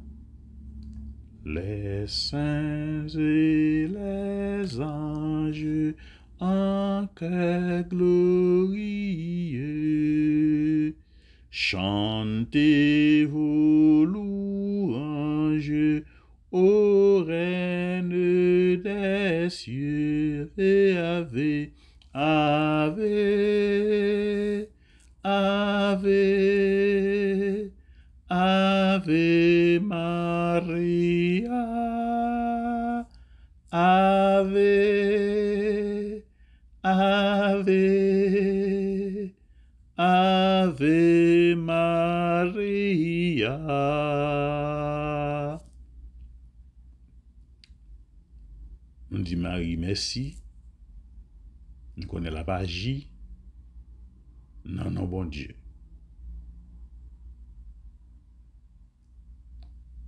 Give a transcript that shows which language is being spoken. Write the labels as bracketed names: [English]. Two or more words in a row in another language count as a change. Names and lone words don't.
[French] Les saints et les anges en chœur glorieux, chantez vos louanges ô Reine des cieux, et Ave, [Latin] Ave, Ave, Ave Maria, Ave, Ave, Ave Maria. [French] On dit Marie, merci. On connaît la magie. Non, bon Dieu.